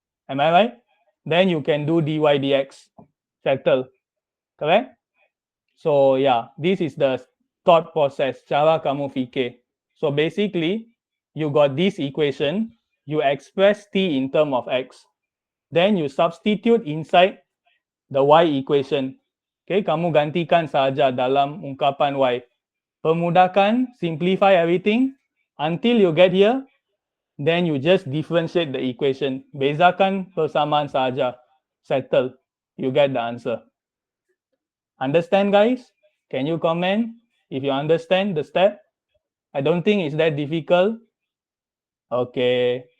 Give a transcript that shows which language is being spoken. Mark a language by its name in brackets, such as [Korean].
[English] Am I right? Then you can do dy dx. Settle. Correct? So yeah, this is the thought process. [Malay] Cara kamu fikir. [English] So basically, you got this equation. You express T in term of X. Then you substitute inside the Y equation. [Malay] Okay, kamu gantikan saja dalam ungkapan Y. Permudahkan, [English] simplify everything until you get here. Then you just differentiate the equation. [Malay] Bezakan persamaan saja. [English] Settle. You get the answer. Understand, guys? Can you comment if you understand the step? I don't think it's that difficult. Okay.